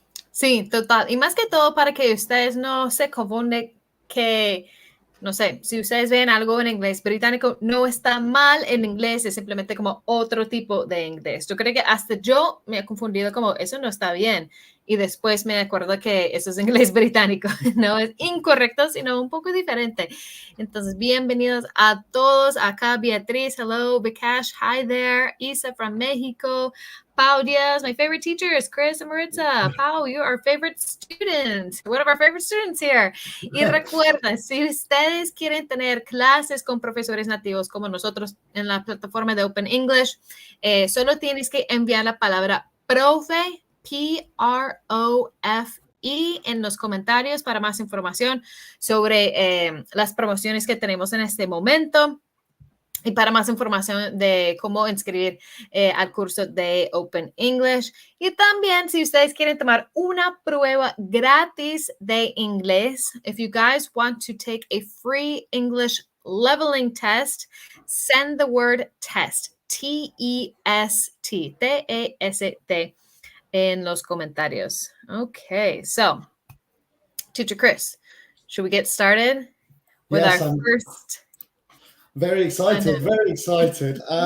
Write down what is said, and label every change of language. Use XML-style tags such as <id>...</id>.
<es>Sí, total. Y más que todo para que ustedes no se confunden que, no sé, si ustedes ven algo en inglés británico, no está mal en inglés, es simplemente como otro tipo de inglés. Yo creo que hasta yo me he confundido como eso no está bien. Y después me acuerdo que eso es inglés británico, no es incorrecto, sino un poco diferente. Entonces, bienvenidos a todos.</es> <en>Acá Beatriz, hello, Bikash, hi there, Isa from Mexico. Pau Diaz, my favorite teacher is Chris and Maritza. Pau, you're our favorite student, one of our favorite students here.</en> <es>Y recuerda, si ustedes quieren tener clases con profesores nativos como nosotros en la plataforma de Open English, solo tienes que enviar la palabra profe, P-R-O-F-E, en los comentarios para más información sobre las promociones que tenemos en este momento. Y para más información de cómo inscribir al curso de Open English. Y también si ustedes quieren tomar una prueba gratis de inglés,</es> <en>if you guys want to take a free English leveling test, send the word test,</en> <es>T-E-S-T, T-E-S-T, en los comentarios.</es> <en>Okay, so, Teacher Chris, should we get started with Yes, our I'm first... very excited, very excited.</en>